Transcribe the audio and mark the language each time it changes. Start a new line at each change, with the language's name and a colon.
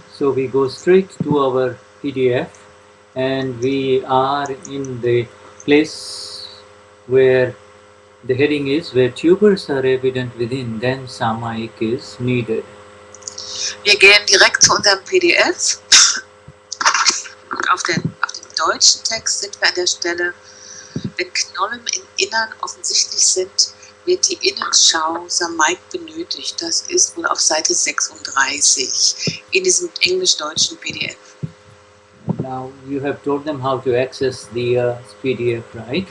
English: So we go straight to our PDF and we are in the place where the heading is where tubers are evident within, then Samayik is needed.
German: Wir gehen direkt zu unserem PDF Auf dem deutschen Text sind wir an der Stelle, wenn Knollen im Innern offensichtlich sind, wird die Innenschau Samayik benötigt. Das ist wohl auf Seite 36 in diesem englisch-deutschen PDF.
English: Now you have told them how to access the PDF, right?